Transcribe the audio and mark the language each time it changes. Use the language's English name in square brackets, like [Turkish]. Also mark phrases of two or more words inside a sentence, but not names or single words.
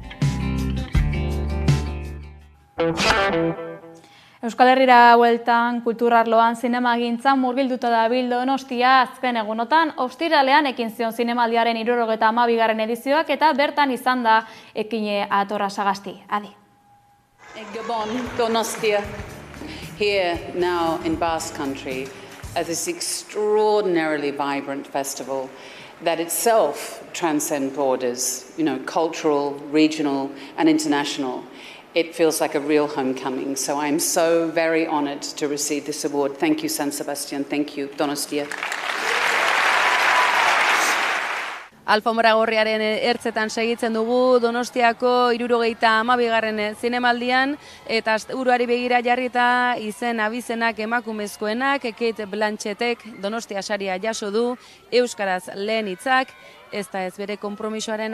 [Basque] Euskal Herrira bueltan kulturarloan zinemagintzan murgilduta dabil Donostia azken egunotan, ostiralean ekin zion zinemaldiaren 72. edizioak eta bertan izan da ekine atorra sagasti. Adi. Gabon, Donostia, [English] here now in Basque Country, at this extraordinarily vibrant festival that itself transcends borders, cultural, regional, and international. It feels like a real homecoming. So I'm so very honored to receive this award. Thank you, San Sebastian. Thank you, Donostia. [Basque] Alfombra gorriaren ertzetan segitzen dugu Donostiako 72. zinemaldian, eta asteburuari begira jarrita izen abizenak emakumezkoenak, Kate Blanchettek Donostia saria jaso du, euskaraz lehen hitzak, ez da ez bere konpromisoaren